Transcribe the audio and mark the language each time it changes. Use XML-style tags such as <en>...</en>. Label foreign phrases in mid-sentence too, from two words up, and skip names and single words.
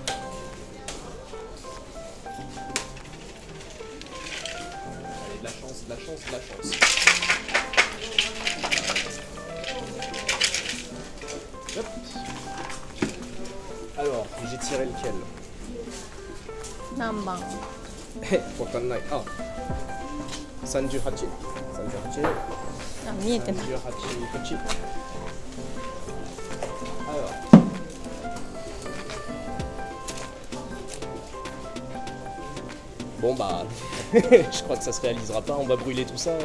<fr>Allez, de la chance, de la chance, de la chance. Hop. Alors, j'ai tiré lequel?</fr> <ja>何番？わかんない。あ、38。38。あ、見えてない。 38</ja> <fr>口。Alors. Bon bah, je crois que ça se réalisera pas, on va brûler tout ça.</fr>